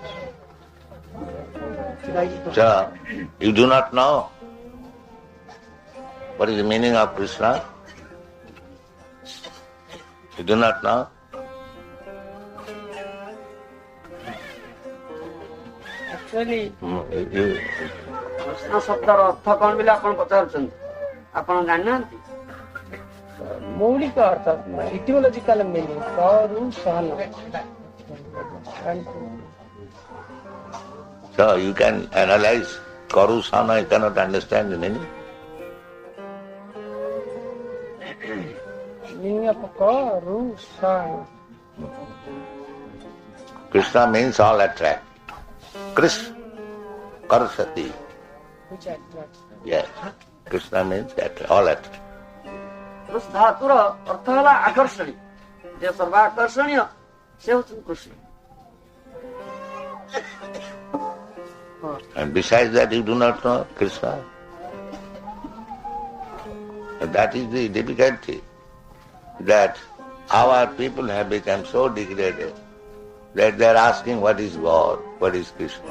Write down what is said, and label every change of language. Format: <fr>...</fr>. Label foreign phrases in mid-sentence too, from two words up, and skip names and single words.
<en>So, you do not know what is the meaning of Krishna? You do not know? Actually,</en> <or>କୃଷ୍ଣ ଶବ୍ଦର ଅର୍ଥ କଣ ବୋଲି ଆପଣ ପଚାରୁଛନ୍ତି? ଆପଣ ଜାଣିନାହାନ୍ତି? ମୌଳିକ ଅର୍ଥ</or> <en>etymological meaning</en> <or>କରୁସନା.</or> <en>So you can analyze Karusana, you cannot understand the meaning. Meaning of karusana. Krishna means all attract. Krish, Karusati. Which attracts. Yes. Krishna means that all attract.</en> <or>କୃଷ ଧାତୁର ଅର୍ଥ ହେଲା ଆକର୍ଷଣୀ, ଯେ ସର୍ବାକର୍ଷଣୀୟ ସେ ହେଉଛନ୍ତି କୃଷ୍ଣ।</or> <en>And besides that, you do not know Krishna. And that is the difficulty, that our people have become so degraded that they are asking what is God, what is Krishna.</en>